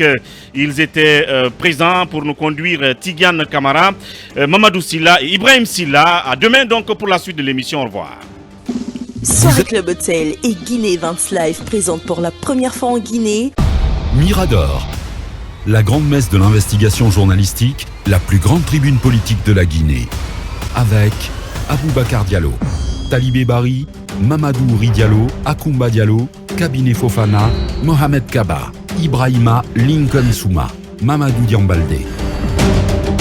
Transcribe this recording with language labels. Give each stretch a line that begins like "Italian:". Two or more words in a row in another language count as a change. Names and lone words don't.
French: Ils étaient présents pour nous conduire, Tidiane Kamara, Mamadou Silla et Ibrahim Silla. À demain donc pour la suite de l'émission. Au revoir. Soirée Club Hotel et Guinée Events Live présente pour la première fois en Guinée Mirador, la grande messe de l'investigation journalistique, la plus grande tribune politique de la Guinée. Avec Aboubacar Diallo, Talibé Bari, Mamadou Ouri Diallo, Akoumba Diallo, Kabine Fofana, Mohamed Kaba, Ibrahima Lincoln Souma, Mamadou Diambaldé.